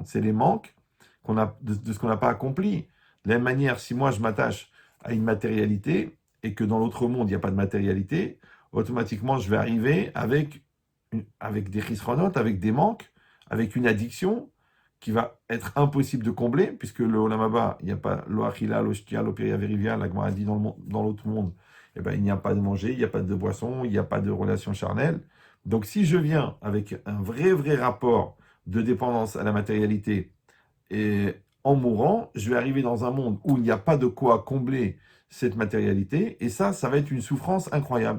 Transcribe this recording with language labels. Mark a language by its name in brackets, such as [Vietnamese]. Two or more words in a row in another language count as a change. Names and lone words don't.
[French] C'est les manques de ce qu'on n'a pas accompli. De la même manière, si moi je m'attache à une matérialité et que dans l'autre monde il n'y a pas de matérialité, automatiquement je vais arriver avec des risronotes, avec des manques, avec une addiction qui va être impossible de combler, puisque le [Hebrew] עולם הבא, [French] il n'y a pas [Hebrew] לא אכילה, לא שתיה, לא פריה ורביה, [French] la Gemara dit dans l'autre monde, eh ben, il n'y a pas de manger, il n'y a pas de boisson, il n'y a pas de relation charnelle. Donc si je viens avec un vrai rapport de dépendance à la matérialité, et en mourant, je vais arriver dans un monde où il n'y a pas de quoi combler cette matérialité, et ça va être une souffrance incroyable.